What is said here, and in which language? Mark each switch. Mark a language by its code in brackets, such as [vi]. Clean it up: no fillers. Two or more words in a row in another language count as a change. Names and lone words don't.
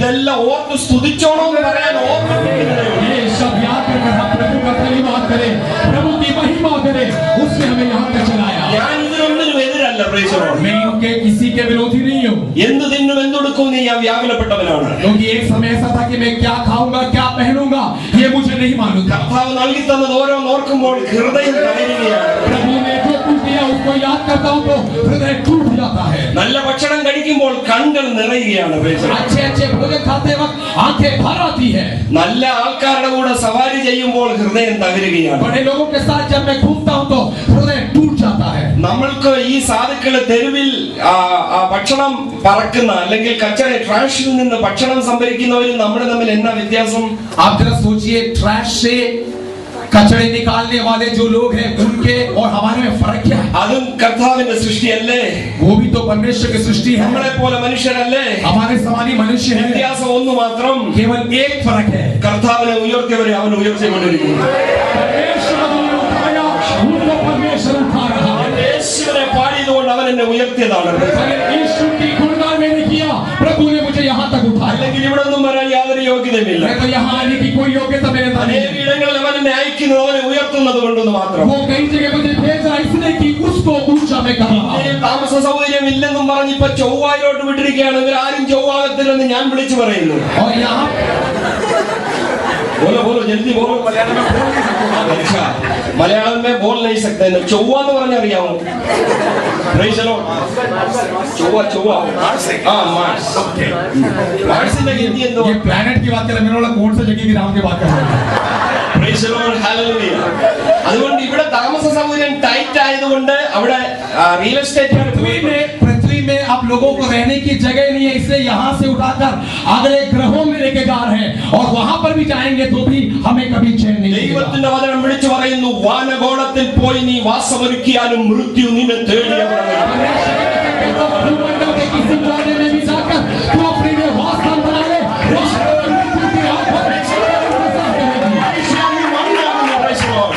[ml] ഇതെല്ലാം ഓർത്ത് സ്തുതിച്ചോണോ എന്ന് പറയാൻ [hi] ये सब याद कर हम प्रभु का धन्यवाद करें, प्रभु की महिमा करें, उसने हमें यहाँ तक चलाया। [ml] ഞാൻ ഇതിനൊന്നിനും എതിരല്ല. [en] Praise the Lord. [hi] मैं इनके किसी के विरोधी नहीं हूँ, [ml] എന്ത് തിന്നും എന്തെടുക്കും നീ ഞാൻ വ്യാകുലപ്പെട്ടവനാണ്. [hi] क्योंकि एक समय ऐसा था कि मैं क्या खाऊंगा क्या पहनूंगा ये मुझे नहीं मालूम था। [ml] കർത്താവ് നൽകി തന്നത് ഓരോന്ന് ഓർക്കുമ്പോൾ ഹൃദയം കരയുകയാണ്. [hi] प्रभु ने जो कुछ दिया उसको याद करता हूँ तो हृदय टूट जाता है। [ml] നല്ല ഭക്ഷണം കഴിക്കുമ്പോൾ കണ്ണുകൾ നിറയുകയാണ്. [en] Praise the Lord. [hi] अच्छे अच्छे भोजन खाते वक्त आंखें भर आती है। [ml] നല്ല ആൾക്കാരുടെ കൂടെ സവാരി ചെയ്യുമ്പോൾ ഹൃദയം തകരുകയാണ്. [hi] बड़े लोगों के साथ जब मैं घूमता हूँ तो हृदय टूट जाता है। [ml] നമ്മൾക്ക് ഈ സാധുക്കള് തെരുവിൽ ഭക്ഷണം പറക്കുന്ന അല്ലെങ്കിൽ കച്ചറ ട്രാഷിൽ നിന്ന് ഭക്ഷണം സംഭരിക്കുന്നവരും നമ്മുടെ തമ്മിൽ എന്നാ വ്യത്യാസം. [hi] आप जरा सोचिए, ट्रैश से कचरे निकालने वाले जो लोग हैं उनके और हमारे में फर्क क्या है। [ml] അതും കർത്താവിന്റെ സൃഷ്ടിയല്ലേ. [hi] वो भी तो परमेश्वर की सृष्टि है, [ml] നമ്മളെ പോലെ മനുഷ്യരല്ലേ. [hi] हमारे समानी मनुष्य है। [ml] വ്യത്യാസം ഒന്ന് മാത്രം, [hi] केवल एक फर्क है, [ml] കർത്താവിനെ ഉയർത്തിയവരെ അവൻ ഉയർത്തിക്കൊണ്ടിരിക്കുന്നു. [hi] परमेश्वर ने उठाया उनको परमेश्वर उठा रहा है। [ml] യേശുവിനെ പാടിയതുകൊണ്ട് അവൻ എന്നെ ഉയർത്തിയതാണ്. [hi] यीशु की गुणगान मैंने किया, प्रभु ने मुझे यहाँ तक उठाया। [ml] അല്ലെങ്കിൽ ഇവിടെ ഒന്നും വരാൻ യാതൊരു യോഗ്യതയുമില്ല. [hi] मैं तो यहाँ आने की कोई योग्यता मेरे अंदर नहीं [ml] അനേക [hi] है। [ml] ഇടങ്ങളിൽ അവൻ എന്നെ അയക്കുന്നത് അവനെ ഉയർത്തുന്നത് കൊണ്ടെന്ന് മാത്രം. [hi] वो कई जगह मुझे भेज रहा है इसलिए कि उसको ऊंचा मैं कर रहा हूँ। [ml] താമസ സൗകര്യം ഇല്ലെന്നും പറഞ്ഞ് ഇപ്പൊ ചൊവ്വായിലോട്ട് വിട്ടിരിക്കുകയാണ്. ഇവരാരും ചൊവ്വാകത്തില്ലെന്ന് ഞാൻ വിളിച്ചു പറയുന്നു. [hi] और यहाँ बोलो बोलो जल्दी बोलो. मलयालम में बोल नहीं सकते. अच्छा, मलयालम में बोल नहीं सकते. [ml] चौवा എന്ന് പറഞ്ഞാൽ അറിയാമോ? [en] Praise the Lord. [hi] ചൊവ്വ हाँ मार्स. [ml] മാർസിന്റെ ഹിന്ദി എന്തോ? [hi] ये प्लेनेट की बात कर रहे हैं, मेरे वाला कौन सा जगह की नाम की बात कर रहे हैं। [en] Praise the Lord. Hallelujah. [ml] അതുകൊണ്ട് ഇവിടെ താമസ സൗകര്യം ടൈറ്റ് ആയതുകൊണ്ട് അവിടെ [en] real estate [hi] पृथ्वी में आप लोगों को रहने की जगह नहीं है, इसलिए यहाँ से उठाकर अगले ग्रहों में लेके जा रहे हैं और वहां पर भी जाएंगे तो भी हमें कभी चैन नहीं मिलेगा। [ml] ദൈവത്തിന്റെ വചനം വിളിച്ചു പറയുന്നു, വാനഗോളത്തിൽ പോയി നീ വാസമൊരുക്കിയാലും മൃത്യു നിന്നെ തേടി അവിടെ [hi] भूमंडल के किसी कोने में भी जाकर तू अपने लिए वासस्थान बना ले, मृत्यु की आंखों में